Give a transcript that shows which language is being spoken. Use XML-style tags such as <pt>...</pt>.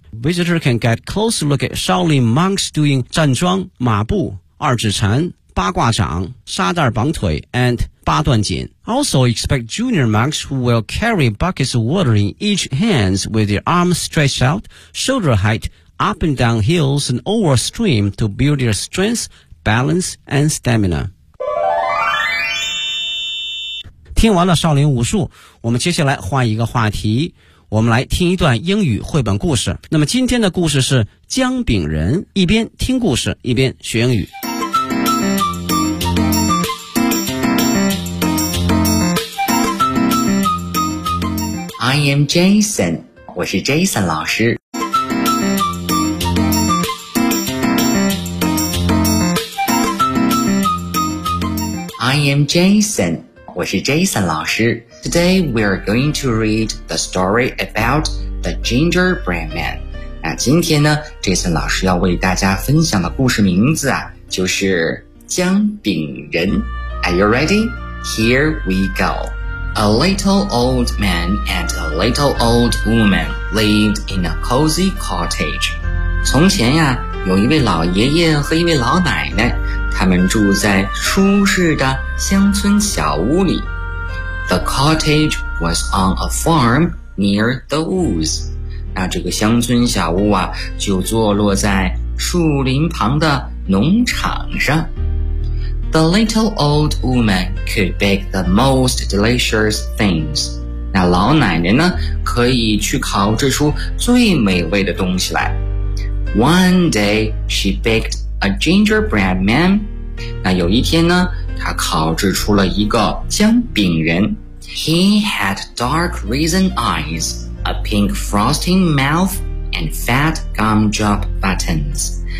<en>Visitors can get a closer look at Shaolin monks doing</en> <zh>站桩、马步、二指禅、八卦掌、沙袋绑腿</zh> <en>and 八段锦。 Also expect junior monks who will carry buckets of water in each hand with their arms stretched out, shoulder height, up and down hills and over stream to build their strength, balance and stamina.</en> <zh>听完了少林武术，我们接下来换一个话题，我们来听一段英语绘本故事。那么今天的故事是姜饼人，一边听故事，一边学英语。</zh> <en>I am Jason,</en> <zh>我是 Jason 老师。</zh> <en>I am Jason,</en> <zh>我是 Jason 老师。</zh> <en>Today we are going to read the story about the gingerbread man.</en> <zh>那今天呢 ,Jason 老师要为大家分享的故事名字啊就是姜饼人。</zh> <en>Are you ready? Here we go. A little old man and a little old woman lived in a cozy cottage.</en> <zh>从前呀，有一位老爷爷和一位老奶奶，他们住在舒适的乡村小屋里。</zh> <en>The cottage was on a farm near the woods.</en> <zh>那这个乡村小屋啊，就坐落在树林旁的农场上。</zh> <en>The little old woman could bake the most delicious things.</en> <zh>那老奶奶呢可以去烤制出最美味的东西来。</zh> <en>One day, she baked a gingerbread man.</en> <zh>那有一天呢她烤制出了一个姜饼人。</zh> <en>He had dark raisin eyes, a pink frosting mouth, and fat gumdrop buttons.</en>